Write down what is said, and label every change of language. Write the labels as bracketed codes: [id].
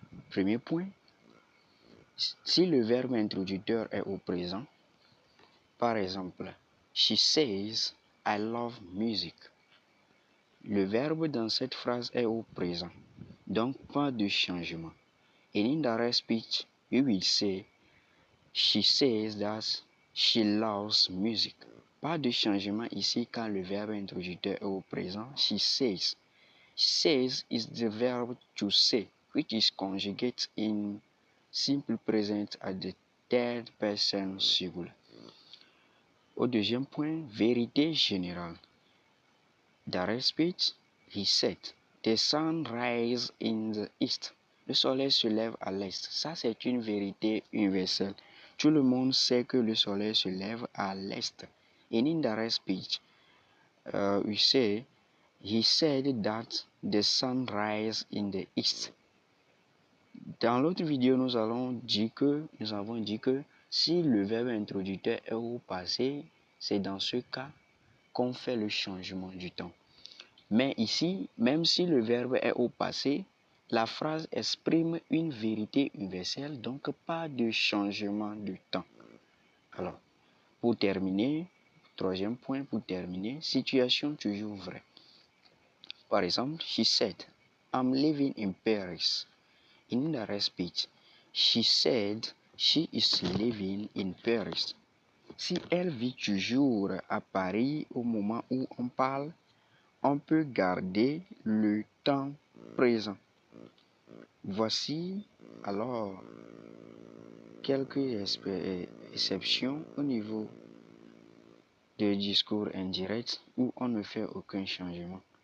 [fr] Premier point, si le verbe introducteur est au présent, par exemple, [en] she says, I love music. [fr] Le verbe dans cette phrase est au présent, donc pas de changement. [en] In indirect speech, we will say, she says that she loves music. [fr] Pas de changement ici quand le verbe introducteur est au présent, [en] she says. Says is the verb to say, which is conjugate in simple present at the third person singular. [fr] Au deuxième point, vérité générale. [en] Direct speech, he said, the sun rises in the east. [fr] Le soleil se lève à l'est. Ça, c'est une vérité universelle. Tout le monde sait que le soleil se lève à l'est. [en] In indirect speech, we say, he said that the sun rises in the east. [fr] Dans l'autre vidéo, nous avons dit que si le verbe introducteur est au passé, c'est dans ce cas qu'on fait le changement du temps. Mais ici, même si le verbe est au passé, la phrase exprime une vérité universelle, donc pas de changement de temps. Alors, pour terminer, troisième point, situation toujours vraie. Par exemple, [en] she said, I'm living in Paris. In the speech, she said she is living in Paris. [fr] Si elle vit toujours à Paris au moment où on parle, on peut garder le temps présent. Voici alors quelques exceptions au niveau de discours indirect où on ne fait aucun changement.